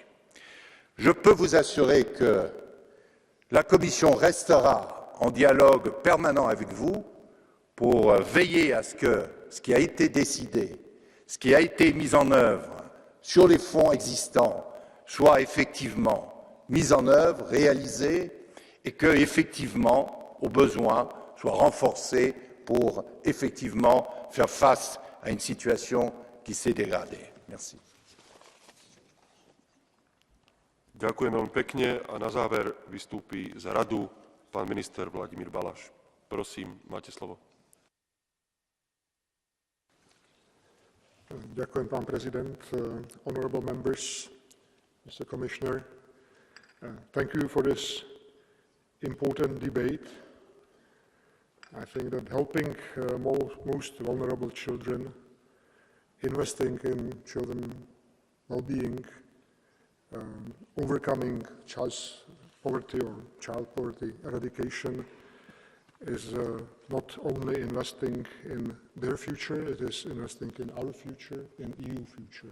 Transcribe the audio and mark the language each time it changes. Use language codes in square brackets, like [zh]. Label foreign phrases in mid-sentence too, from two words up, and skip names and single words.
[fr] Je peux vous assurer que la Commission restera en dialogue permanent avec vous pour veiller à ce que ce qui a été décidé, ce qui a été mis en œuvre sur les fonds existants soit effectivement mis en œuvre, réalisé et que, effectivement, au besoin, soit renforcé pour effectivement faire face à une situation qui s'est dégradée. Merci. [sk] Ďakujem veľmi pekne a na záver vystúpi za radu pán minister Vladimír Balaš. Prosím, máte slovo. Ďakujem, pán prezident. [en] Honorable members, Mr. Commissioner, thank you for this important debate. I think that helping most vulnerable children, investing in children well-being, overcoming child poverty eradication is not only investing in their future, it is investing in our future, in EU future.